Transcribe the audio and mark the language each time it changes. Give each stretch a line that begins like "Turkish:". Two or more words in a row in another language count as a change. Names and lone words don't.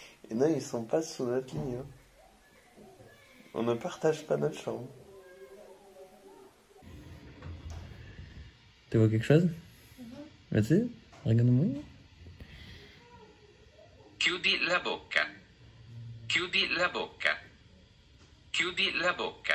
French: non, ils sont pas sous notre lit. Hein. On ne partage pas notre chambre. Tu vois quelque chose? Vas-y, regarde-moi.
Italian: Chiudi la bocca. Chiudi la bocca. Chiudi la bocca.